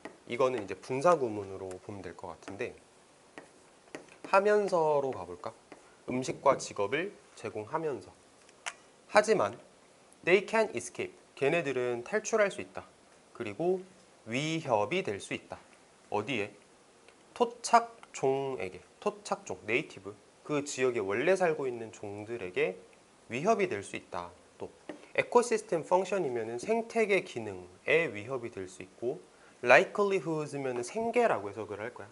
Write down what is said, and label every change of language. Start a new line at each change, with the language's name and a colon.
Korean: 이거는 이제 분사구문으로 보면 될 것 같은데 하면서로 가볼까? 음식과 직업을 제공하면서. 하지만
English: they can escape.
Korean: 걔네들은 탈출할 수 있다. 그리고 위협이 될 수 있다. 어디에? 토착종에게. 토착종, 네이티브. 그 지역에 원래 살고 있는 종들에게 위협이 될 수 있다. 또 에코시스템 펑션이면 생태계 기능에 위협이 될 수 있고 likelihoods면 생계라고 해석을 할 거야.